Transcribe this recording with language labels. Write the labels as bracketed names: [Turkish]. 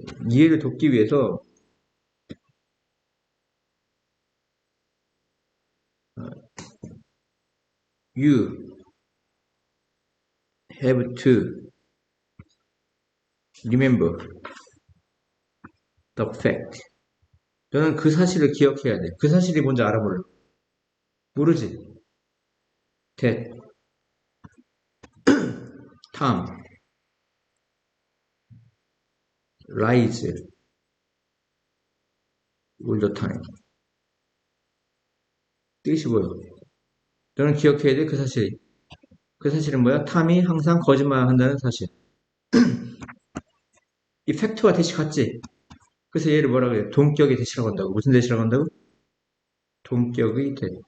[Korean] 이해를 돕기 위해서 [English] you have to remember the fact. [Korean] 너는 그 사실을 기억해야 돼. 그 사실이 뭔지 알아 몰라? 모르지? [English] that Tom lies all the time. [Korean] 뜻이 뭐야? 너는 기억해야 돼. 그 사실. 그 사실은 뭐야? 탐이 항상 거짓말 한다는 사실. 이 팩트와 대시 같지? 그래서 얘를 뭐라고 해요? 동격의 대시라고 한다고. 무슨 대시라고 한다고? 동격의 대.